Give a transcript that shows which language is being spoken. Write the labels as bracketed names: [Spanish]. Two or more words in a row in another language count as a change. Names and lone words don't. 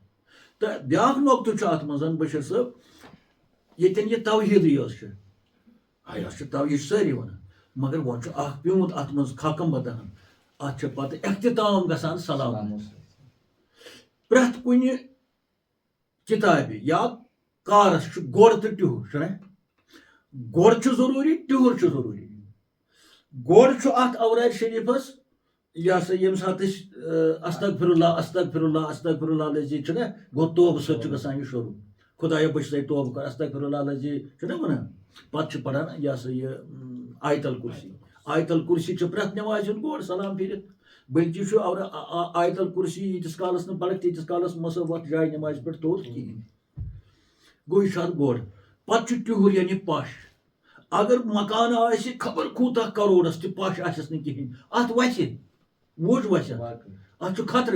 [Kashmiri] تہٕ بیاکھ نۄقطہٕ چھُ اَتھ منٛز بشیٖر صٲب ییٚتٮ۪ن یہِ توحیٖدٕے یٲژ چھِ یۄس چھِ توحیٖد چھِ سٲری وَنان مگر وۄنۍ چھُ اکھ پیوٗنت اَتھ منٛز خاکمبدن اَتھ چھِ پتہٕ اختتام گژھان سلام. پرٛٮ۪تھ کُنہِ کِتابہِ یا کارس چھُ گۄڈ تہٕ ٹِہُر چھُنہ گۄڈ چھُ ضروٗری ٹِہُر چھُ ضروٗری. گۄڈ چھُ اَتھ اوراد شریٖفس یہِ ہسا ییٚمہِ ساتہٕ أسۍ [Arabic] استغفر اللہ استغفر اللہ استغفر اللہ العظیٖم [Kashmiri] چھُنہ گوٚو توبہٕ سۭتۍ چھُ گژھان یہِ شروٗع خۄدایا بہٕ چھُسے توبہٕ کران [Arabic] استغفر اللہ العظیٖم [Kashmiri] چھُنہ وَنان. پتہٕ چھِ پران یہِ ہسا یہِ آیت الکُرسی. آیت الکُرسی چھِ پرٛٮ۪تھ نٮ۪مازِ ہُنٛد گۄڈ سلام پھِرِتھ بٔلکہِ چھُ آیت الکُرسی ییٖتِس کالس نہٕ پرکھ تیٖتِس کالس مَسا وَتھ جایہِ نٮ۪مازِ پٮ۪ٹھ توٚت کِہینۍ. گوٚو یہِ چھُ اَتھ گۄڈ. پتہٕ چھُ ٹِہُر یعنی پش. اگر مکان آسہِ خبر کوٗتاہ کروڑس تہِ پش آسٮ۪س نہٕ کِہینۍ اَتھ وَسہِ وُج وَسہِ اَتھ چھُ خطرٕ.